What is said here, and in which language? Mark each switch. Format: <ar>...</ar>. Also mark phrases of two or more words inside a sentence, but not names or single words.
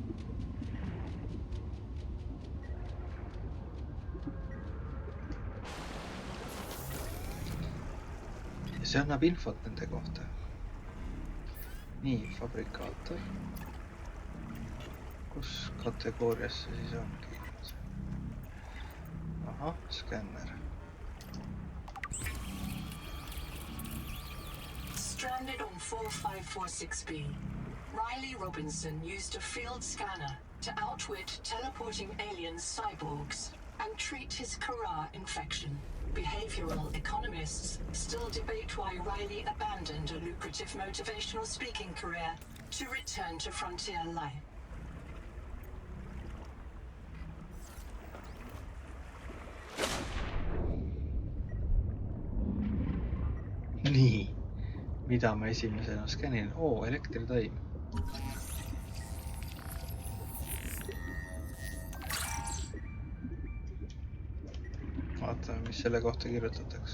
<et>Ja see annab infot nende kohta. Nii, fabrikaator. Kus kategoorias see siis ongi? Ahah, skänner.</et> <en>Stranded on 4546B, Riley Robinson used a field scanner to outwit teleporting alien cyborgs and treat his Kara infection. Behavioral economists still debate why Riley abandoned a lucrative motivational speaking career to return to frontier life.</en> <et>Nii, mida ma esimesena skännin? Oo, elektritaim. Vaatame, mis selle kohta kirjutatakse.</et>